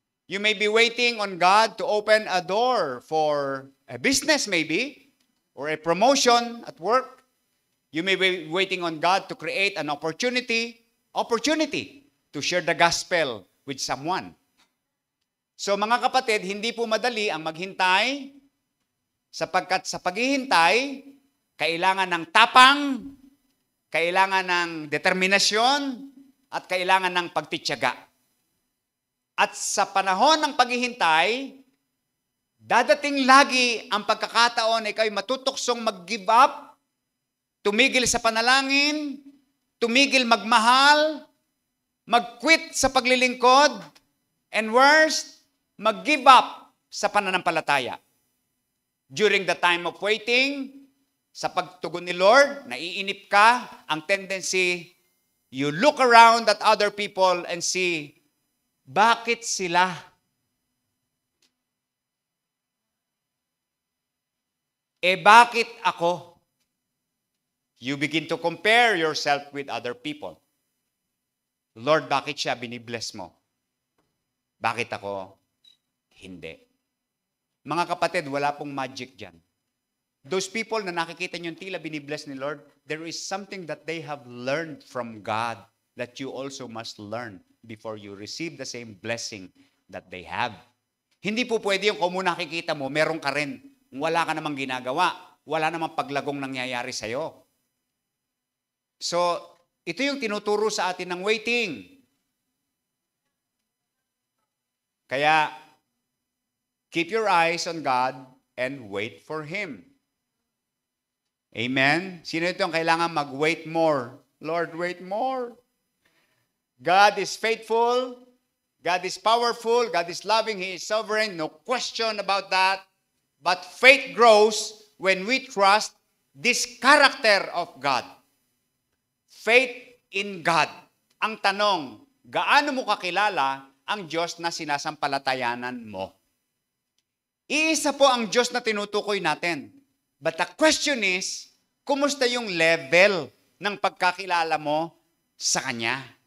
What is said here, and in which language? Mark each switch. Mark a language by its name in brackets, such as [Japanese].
[English] You may be waiting on God to open a door for a business maybe, or a promotion at work. You may be waiting on God to create an opportunity to share the gospel with someone. [Filipino] So mga kapatid, hindi po madali ang maghintay sapagkat sa paghihintay, kailangan ng tapang, kailangan ng determinasyon, at kailangan ng pagtitiyaga. At sa panahon ng paghihintay, dadating lagi ang pagkakataon na ikaw'y matutuksong mag-give up, tumigil sa panalangin, tumigil magmahal, mag-quit sa paglilingkod, [English] and worst, [Filipino] mag-give up sa pananampalataya. [English] During the time of waiting, [Filipino] sa pagtugon ni Lord, naiinip ka, ang tendency, [English] you look around at other people and see, [Filipino] bakit sila? Bakit ako? [English] You begin to compare yourself with other people. [Filipino] Lord, bakit siya binibless mo? Bakit ako hindi? Mga kapatid, wala pong magic dyan. [English] Those people [Filipino] na nakikita nyo tila binibless ni Lord, [English] there is something that they have learned from God that you also must learn before you receive the same blessing that they have. [Filipino] Hindi po pwede yung kung mo nakikita mo, meron ka rin. Wala ka namang ginagawa. Wala namang paglagong nangyayari sa'yo. So, ito yung tinuturo sa atin ng waiting. [English] Kaya, keep your eyes on God and wait for Him. Amen? [Filipino] Sino ito ang kailangan mag-wait more? [English] Lord, wait more. God is faithful. God is powerful. God is loving. He is sovereign. No question about that. But faith grows when we trust this character of God. Faith in God. [Filipino] Ang tanong, gaano mo kakilala ang Diyos na sinasampalatayanan mo? Iisa po ang Diyos na tinutukoy natin. [English] But the question is, [Filipino] kumusta yung level ng pagkakilala mo sa Kanya?